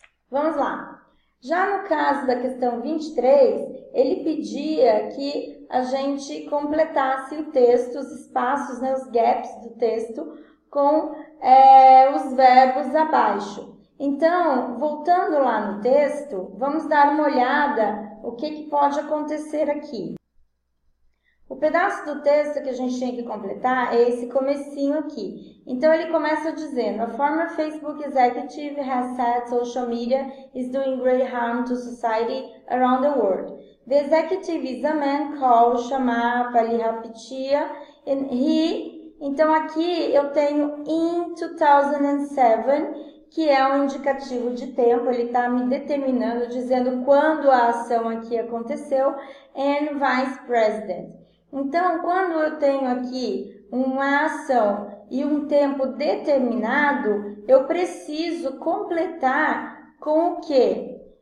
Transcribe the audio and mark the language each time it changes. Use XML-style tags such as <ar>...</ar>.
<pt>Vamos lá. Já no caso da questão 23, ele pedia que a gente completasse o texto, os espaços, né, os gaps do texto, com os verbos abaixo. Então, voltando lá no texto, vamos dar uma olhada o que pode acontecer aqui. O pedaço do texto que a gente tem que completar é esse comecinho aqui. Então, ele começa dizendo,</pt> <en>a former Facebook executive has said social media is doing great harm to society around the world. The executive is a man called Shama Palihapitiya, and he...</en> <pt>Então, aqui eu tenho</pt> <en>in 2007,</en> <pt>que é um indicativo de tempo, ele está me determinando, dizendo quando a ação aqui aconteceu,</pt> <en>and vice president.</en> <pt>Então, quando eu tenho aqui uma ação e um tempo determinado, eu preciso completar com o quê?</pt>